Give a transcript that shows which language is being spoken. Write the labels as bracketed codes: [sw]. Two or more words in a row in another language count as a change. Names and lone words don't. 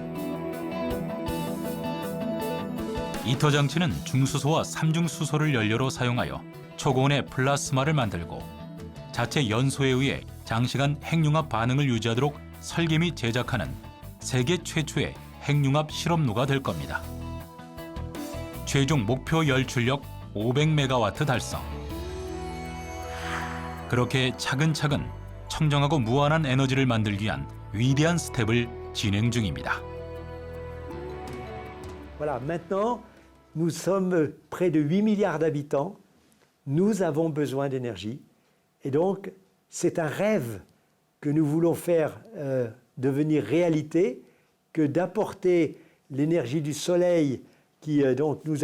[ko] 이터 장치는 중수소와 삼중수소를 연료로 사용하여 초고온의 플라스마를 만들고 자체 연소에 의해 장시간 핵융합 반응을 유지하도록 설계 및 제작하는 세계 최초의 핵융합 실험로가 될 겁니다. 최종 목표 열출력 500메가와트 달성. 그렇게 차근차근 청정하고 무한한 에너지를 만들기 위한 위대한 스텝을 진행 중입니다. [fr] Voilà, maintenant, nous sommes près de 8 milliards d'habitants. Nous avons besoin d'énergie. Et donc, c'est un rêve que nous voulons faire devenir réalité, que d'apporter l'énergie du soleil qui donc nous